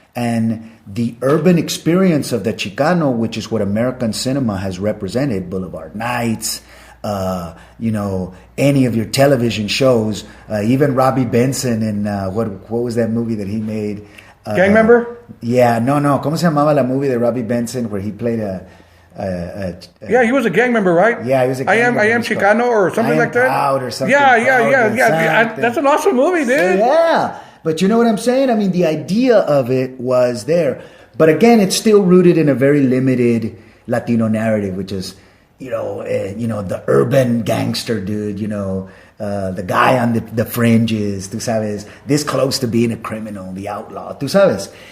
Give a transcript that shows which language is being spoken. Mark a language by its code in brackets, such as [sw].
[en] And the urban experience of the Chicano, which is what American cinema has represented, Boulevard Nights, any of your television shows, even Robbie Benson in what was that movie that he made? Gang Member? Yeah, no. [es] ¿Cómo se llamaba la movie de Robbie Benson [en] where he played yeah, he was a gang member, right? Yeah, he was a gang member. I am Chicano or something like that? Proud or something. Yeah. That's an awesome movie, dude. So, yeah. But you know what I'm saying? I mean, the idea of it was there. But again, it's still rooted in a very limited Latino narrative, which is, the urban gangster dude, the guy on the fringes, [es] tú sabes, [en] this close to being a criminal, the outlaw, tú sabes.